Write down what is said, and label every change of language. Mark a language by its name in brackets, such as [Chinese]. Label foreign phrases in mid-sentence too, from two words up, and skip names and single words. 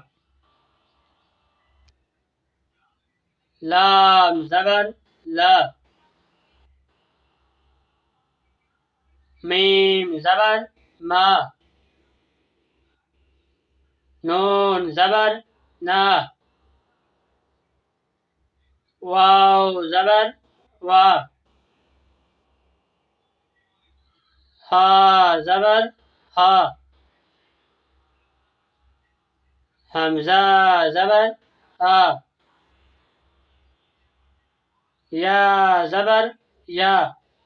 [Arabic] لام زبر لا. ميم زبر ما. نون زبر نا. واو زبر وا. ها زبر ها. همزة زبر آ. يا زبر يا.